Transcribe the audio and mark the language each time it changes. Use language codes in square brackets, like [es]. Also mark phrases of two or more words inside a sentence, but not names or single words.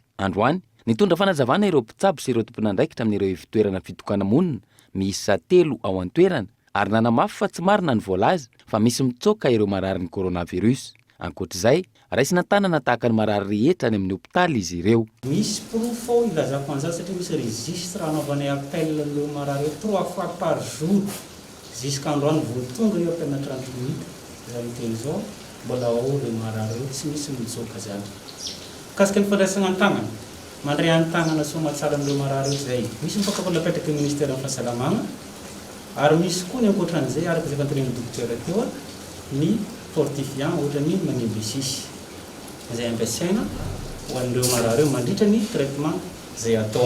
[mg] Androany nitondra fanazavana ireo mpitsabo sy ireo tompon'andraikitra amin'ireo ivotoerana fitokana monina miisa 3 ao an-toerana ary nanamafy fa tsy marina ny voalaza fa misy mitsoka ireo marary ny coronavirus. Ankoatr'izay raisina tanana tahaka ny marary rehetra any amin'ny hôpitaly izy ireo. Misy proof ao ilazako an'izany satria misy registre anaovanay appel le marary [fr] 3 fois par jour [mg] jusqu'androany vao tonga eo appel 30 minutes zany teny zao mbola ao le marary tsy misy mitsoka zany. Kasika ny fandraisana an-tagnana mandray an-tagnana somatsara amin'ireo marary io zay. Misy mipakafala napetraky ministère amin'ny fahasalamagna ary misy koa ny ankoatran'izay araka izay fantariny docteur teo ny fortifiant ohatra ny magnimby sisy izay ampiasaina ho an'ireo marary io mandritra ny traitement zay ataony.